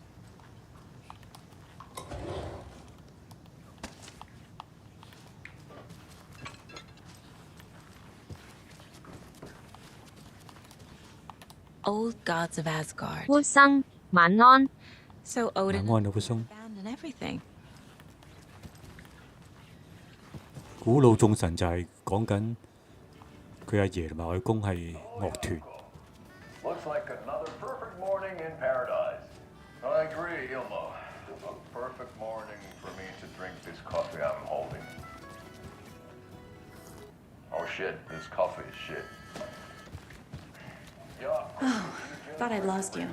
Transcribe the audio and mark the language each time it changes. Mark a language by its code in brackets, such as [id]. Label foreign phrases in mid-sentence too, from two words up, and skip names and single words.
[en] Old gods of Asgard. [yue] 活生，晚安。 [en] So Odin [yue] 晚安啊，活生。 [en] abandoned everything. [yue] 古老眾神就係講緊佢阿爺同埋外公係樂團。 [en] Looks like another perfect morning in paradise. I agree, Ilmo. A perfect morning for me to drink this coffee I'm holding. Oh shit, this coffee is shit. Oh, thought I'd lost you.